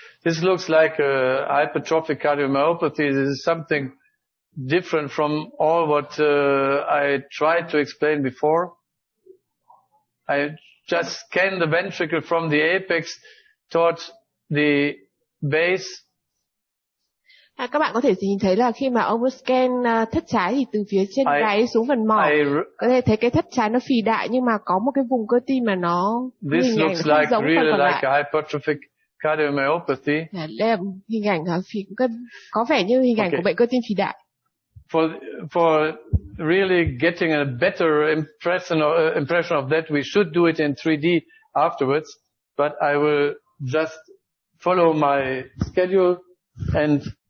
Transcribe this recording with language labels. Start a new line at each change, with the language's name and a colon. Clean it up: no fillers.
English: This looks like a hypertrophic cardiomyopathy. This is something different from all what I tried to explain before. I just scan the ventricle from the apex towards the base.
Vietnamese: Các bạn có thể nhìn thấy là khi mà ông scan thất trái thì từ phía trên gáy xuống phần mỏ, có thể thấy cái thất trái nó phì đại, nhưng mà có một cái vùng cơ tim mà nó
English: This looks like really like a hypertrophic cardiomyopathy.
Vietnamese: Đây là hình ảnh có vẻ như hình ảnh của bệnh cơ tim phì đại.
English: For really getting a better impression of that, we should do it in 3D afterwards. But I will just follow my schedule and.